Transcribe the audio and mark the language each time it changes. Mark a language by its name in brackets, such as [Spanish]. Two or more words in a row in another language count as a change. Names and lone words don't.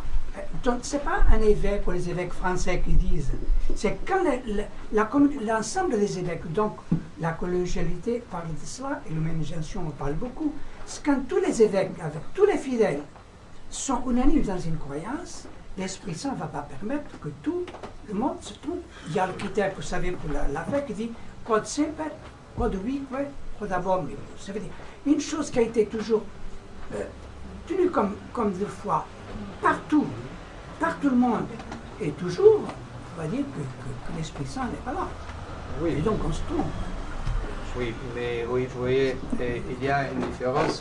[French] Donc, ce n'est pas un évêque ou les évêques français qui disent, c'est quand l'ensemble des évêques, donc la collégialité parle de cela, et l'humanisation en parle beaucoup, c'est quand tous les évêques, avec tous les fidèles, sont unanimes dans une croyance, l'Esprit Saint ne va pas permettre que tout le monde se trompe. Il y a le critère, vous savez, pour la fête qui dit [Latin] quod semper, quod ubique, quod abomnibus. [French] Ça veut dire une chose qui a été toujours tenue comme de foi, partout, par tout le monde, et toujours, on va dire que l'Esprit Saint n'est pas là. Oui. Et donc on se trompe. Oui, mais oui, vous voyez, il y a une différence.